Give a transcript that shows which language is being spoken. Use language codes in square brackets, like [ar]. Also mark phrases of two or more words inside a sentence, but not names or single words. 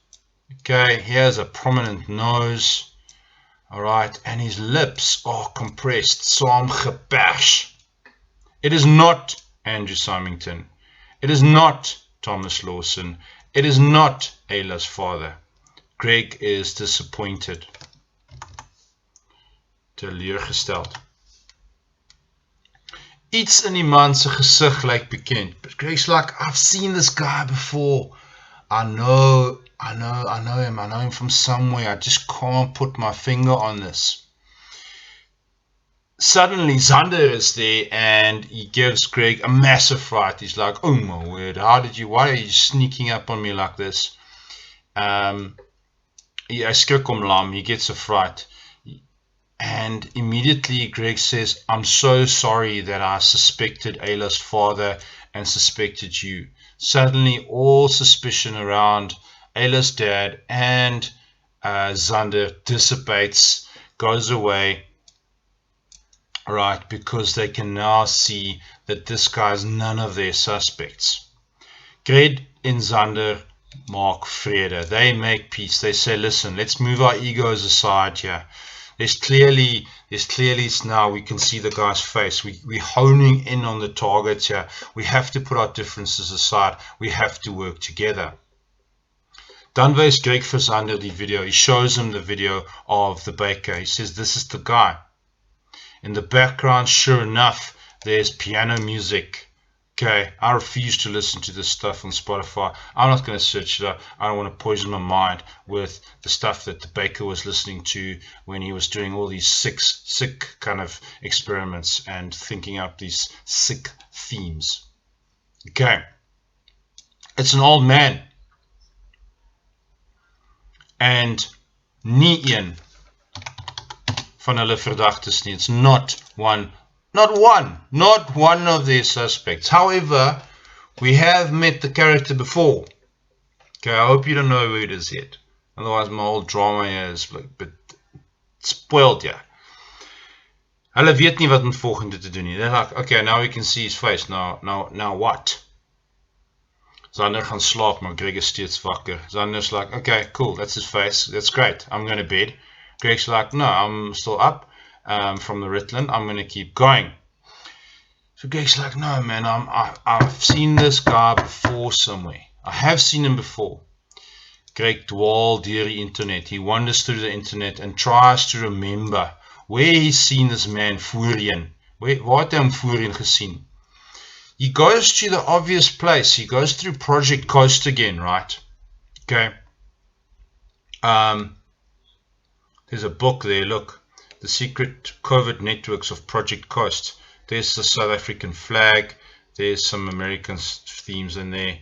[en] Okay, he has a prominent nose. Alright, and his lips are compressed, saamgeperst. It is not Andrew Symington. It is not Thomas Lawson. It is not Ayla's father. Greg is disappointed. [af] Teleurgesteld. Iets in die man se gesig lyk bekend. [en] But Greg's like, I've seen this guy before. I know him from somewhere. I just can't put my finger on this. Suddenly Zander is there and he gives Greg a massive fright. He's like, oh my word, why are you sneaking up on me like this? [af] Hy skrik hom lam, [en] he gets a fright. And immediately Greg says, I'm so sorry that I suspected Ayla's father and suspected you. Suddenly all suspicion around Ayla's dad and Zander dissipates, goes away, right, because they can now see that this guy is none of their suspects. [af] Greg and Zander maak vrede. [en] They make peace. They say, listen, let's move our egos aside here. There's clearly now we can see the guy's face. We're honing in on the target here. We have to put our differences aside. We have to work together. [af] Dan wys Greg vir Zander die video. [en] He shows him the video of the baker. He says, this is the guy. In the background, sure enough, there's piano music. Okay, I refuse to listen to this stuff on Spotify. I'm not going to search it up. I don't want to poison my mind with the stuff that the baker was listening to when he was doing all these sick kind of experiments and thinking up these sick themes. Okay, it's an old man. [af] And nie een van hulle verdagtes nie. [en] It's not one of their suspects. However, we have met the character before. Okay, I hope you don't know who it is yet. Otherwise, my whole drama here is like a bit spoiled, yeah. [af] Hulle weet nie wat om volgende te doen nie. [en] They're like, okay, now we can see his face. Now what? [af] Xander gaan slaap, maar Greg is steeds wakker. [en] Xander's like, okay, cool, that's his face. That's great. I'm going to bed. Greg's like, no, I'm still up from the Ritalin. I'm going to keep going. So Greg's like, no, man, I've seen this guy before somewhere. I have seen him before. [af] Greg dwaal deur die internet. [en] He wanders through the internet and tries to remember where he's seen this man voorheen. [af] Waar het hy hom voorheen gesien? [en] He goes to the obvious place. He goes through Project Coast again, right? Okay. There's a book there, look. The Secret Covert Networks of Project Coast. There's the South African flag. There's some American themes in there.